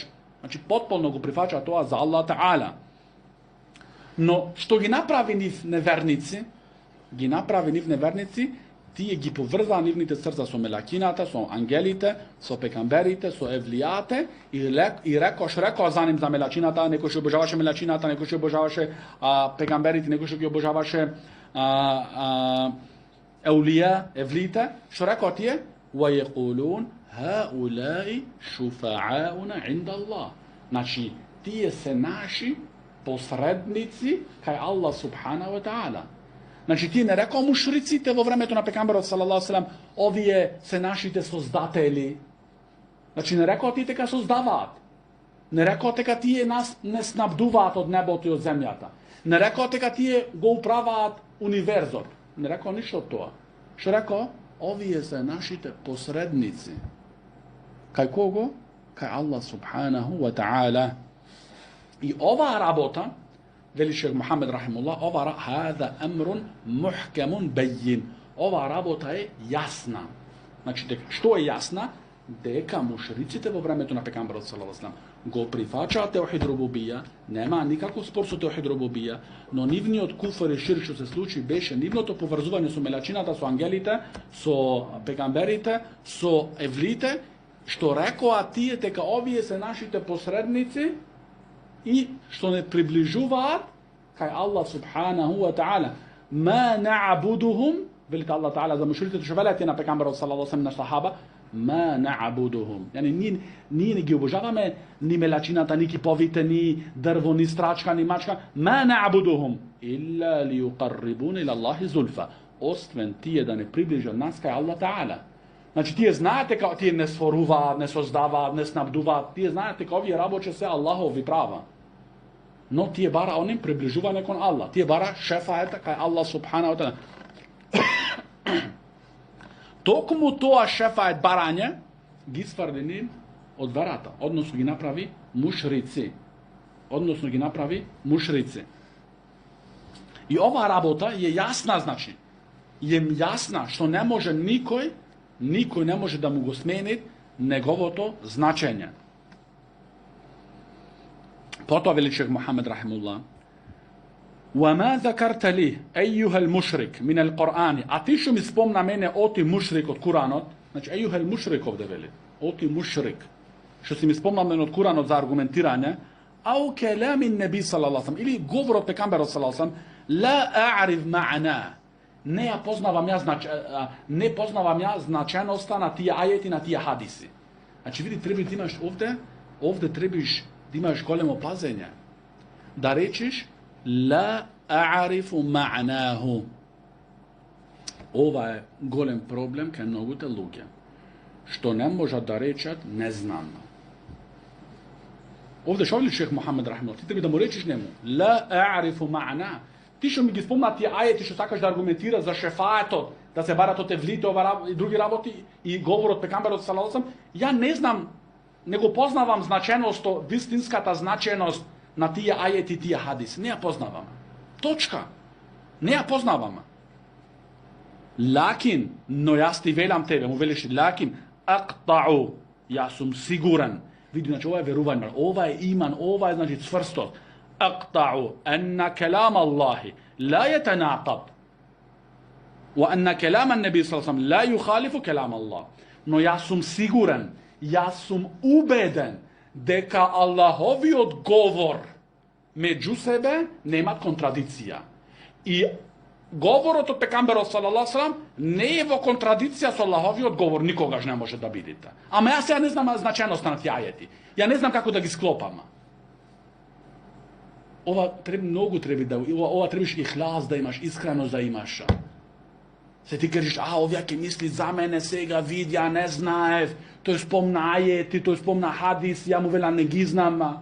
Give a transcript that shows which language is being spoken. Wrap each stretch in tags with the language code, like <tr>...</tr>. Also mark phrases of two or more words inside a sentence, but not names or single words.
<mk>Значи, потполно го прифаќа тоа за Аллах Таала. Но, што ги направи нив неверници, тие ги поврза нивните срца со мелакината, со ангелите, со пекамберите, со евлијате и рекош за ним за мелачината, некој што обожаваше мелачината, некој што обожаваше пекамберите, некој што ги обожаваше еулија, евлиите, што рекоа тие?</mk> <ar>وَيَقُولُونَ هَؤُلَاءِ شُفَعَاؤُنَا عِنْدَ اللَّهِ.</ar> <mk>Значи, тие се наши посредници кај Аллах</mk> <ar>سبحانه وتعالى.</ar> <mk>Значи, тие не рекоа мушриците во времето на пекамберот</mk> <ar>صلى الله عليه وسلم,</ar> <mk>овие се нашите создатели. Значи, не рекоа тие дека создаваат. Не рекоа дека тие нас не снабдуваат од небото и од земјата. Не рекоа дека тие го управаат универзот. Не рекоа ништо од тоа. Што рекоа? Овие се нашите посредници. Кај кого? Кај Аллах</mk> <ar>سبحانه وتعالى.</ar> <mk>И оваа работа, вели шех Мухамед рахимуллах,</mk> <ar>هذا أمر محكم بين.</ar> <mk>Оваа работа е јасна. Значи, што е јасна? Дека мушриците во времето на пекамберот</mk> <ar>صلى الله عليه وسلم</ar> <mk>го прифаќаат</mk> <ar>توحيد الربوبية,</ar> <mk>нема никаков спор со</mk> <ar>توحيد الربوبية,</ar> <mk>но нивниот куфр и ширк што се случи беше нивното поврзување со мелачината, со ангелите, со пекамберите, со евлите, што рекоа тие дека овие се нашите посредници и што не приближуваат кај Аллах</mk> <ar>سبحانه وتعالى. ما نعبدهم,</ar> <mk>велите Аллах таала за мушриците што велете на пекамберот</mk> <ar>صلى الله عليه وسلم</ar> <mk>на сахаба,</mk> <ar>ما نعبدهم.</ar> <mk>Јани ние не ги обожаваме ни мелачината, ни киповите, ни дрво, ни страчка, ни мачка.</mk> <ar>ما نعبدهم إلا ليقربونا إلى الله زلفى.</ar> <mk>Освен тие да не приближат нас кај Аллах таала. Значи, тие знаат дека тие не створуваат, не создаваат, не снабдуваат. Тие знаат дека овие работи се Аллахови права. Но тие бара оним приближување кон Аллах. Тие бара шефаета кај Аллах</mk> <ar>سبحانه وتعالى.</ar> <mk>Токму тоа шефает барање ги сврдени од верата, односно ги направи мушрици. И оваа работа е јасна, значи. Е јасна што не може никој не може да му го смени неговото значење. Потоа вели шех Мухамед рахимуллах,</mk> <ar>وَمَا ذَكَرْتَ لِي أَيُّهَا الْمُشْرِكِ مِنَ الْقُرْآنِ.</ar> <mk>А ти што ми спомна мене оти мушрик од Куранот, значи</mk> <ar>أَيُّهَا الْمُشْرِكِ</ar> <mk>овде вели, оти мушрик, што си ми спомна мене од Куранот за аргументирање,</mk> <ar>أو كلام النبي صلى الله عليه وسلم,</ar> <mk>или говорот пекамберот</mk> <ar>صلى الله عليه وسلم, لا أعرف معناه.</ar> <mk>Не познавам ја значеноста на тие ајети, на тие хадиси. Значи, види, треба да имаш овде требаш да имаш големо пазење. Да речеш</mk> <ar>لا أعرف معناه.</ar> <mk>Ова е голем проблем кај многуте луѓе, што не можат да речат не знам. Овде што вели шех Мухамед рахимахуллах, ти треба да му речеш нему</mk> <ar>لا أعرف معنى.</ar> <mk>Ти што ми ги спомна тие ајети што сакаш да аргументираш за шефаетот, да се барат од евлите и други работи и говорот пекамберот</mk> <ar>صلى الله عليه وسلم,</ar> <mk>ја не знам, не го познавам значеноста, вистинската значеност на тие ајети, тие хадиси. Не ја познавам. Точка. Не ја познавам. Лакин, но јас ти велам тебе, му велиш лакин, ақтау, јас сум сигурен. Види, значи, ова е верување, ова е иман, ова е, значи, цврстот. Ақтау,</mk> <ar>أن كلام الله لا يتناقض. وأن كلام النبي صلى الله عليه وسلم لا يخالف كلام الله.</ar> <mk>Но јас сум сигурен, јас сум убеден дека Аллаховиот говор меѓу себе нема контрадиција. И говорот од пекамберот</mk> <ar>صلى الله عليه وسلم</ar> <mk>не е во контрадиција со Аллаховиот говор, никогаш не може да бидете. Ама јас ја не знам значеноста на тие ајети. Ја не знам како да ги склопам. Ова треба многу ова требаш ихлас да имаш, искреност да имаш. Се ти кажеш, овие ќе мисли за мене сега, види, ја не знаев, тој спомна ајети, тој спомна хадис, ја му вела не ги знам.</mk>